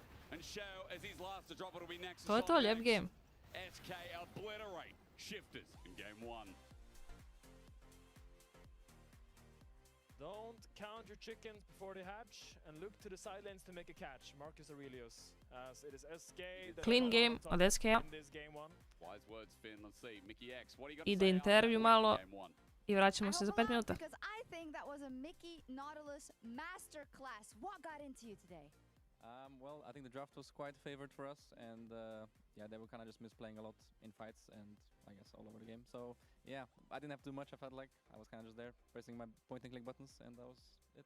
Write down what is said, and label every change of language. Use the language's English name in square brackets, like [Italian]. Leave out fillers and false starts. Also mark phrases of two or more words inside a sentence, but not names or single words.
[English] And Shao, as he's last to drop, it'll be next. [Serbian] To je to, lijep game. [English] SK obliterate Shifters in game 1. Don't count your chickens before they hatch, and look to the sidelines to make a catch. Marcus Aurelius, as it is SK. Clean game [Serbian] od [English] SK. In this game 1. Wise words, Finn. Let's see. Mickey X, what do you got to [Serbian] Ide [English] say [Serbian] intervju [English] after [Serbian] malo [English] game 1? [Serbian] i vraćamo se za 5 minuta. [English] Because I think that was a Mickey Nautilus masterclass. What got into you today? Well, I think the draft was quite favored for us, and yeah, they were kind of just misplaying a lot in fights and I guess all over the game. So yeah, I didn't have to do much. I felt like I was kind of just there pressing my point and click buttons, and that was it.